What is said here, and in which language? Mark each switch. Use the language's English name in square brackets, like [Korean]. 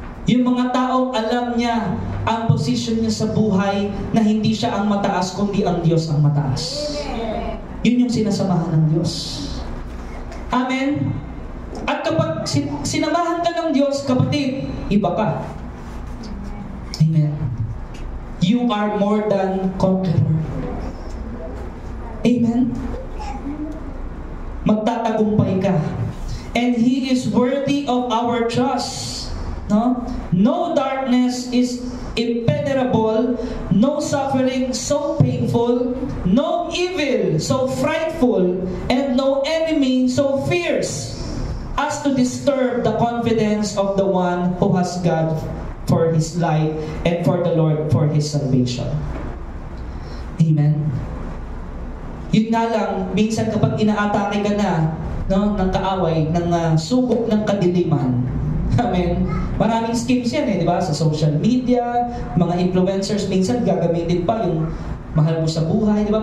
[Filipino] Yung mga taong alam niya ang posisyon niya sa buhay na hindi siya ang mataas, kundi ang Diyos ang mataas. Yun yung sinasamahan ng Diyos. Amen? At kapag sinamahan ka ng Diyos, kapatid, iba ka. Amen. [English] You are more than conqueror. Amen. [Filipino] Magtatagumpay ka. [English] And He is worthy of our trust. No? No darkness is impenetrable, no suffering so painful, no evil so frightful, and no enemy so fierce as to disturb the confidence of the one who has God for his light and for the Lord for his salvation. Amen. [Filipino] Yun nga lang, minsan kapag inaatake ka na, no, ng kaaway, ng subok ng kadiliman, amen, maraming schemes yan di ba? Sa social media, mga influencers, minsan gagamitin pa yung mahal mo sa buhay, di ba?